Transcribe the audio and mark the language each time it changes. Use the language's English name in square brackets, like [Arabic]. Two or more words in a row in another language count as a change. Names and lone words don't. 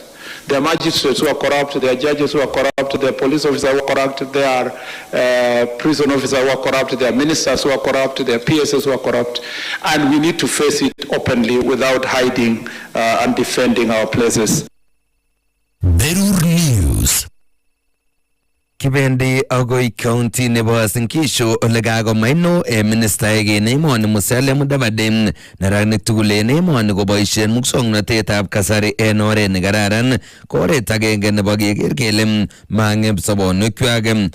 [English] There are magistrates who are corrupt, there are judges who are corrupt, there are police officers who are corrupt, there are prison officers who are corrupt, there are ministers who are corrupt, there are PSs who are corrupt, and we need to face it openly without hiding and defending our places. [Kalenjin] Berur News. Kibendi agoi county nebo Sinkisho ole kakomaino ministaek en emoni Musalia Mudavadi neranik tugul en emoni koboisien muswoknotetab kasari en oret nekararan ko oret agenge nebo keker kele mang'em sobonwekwak.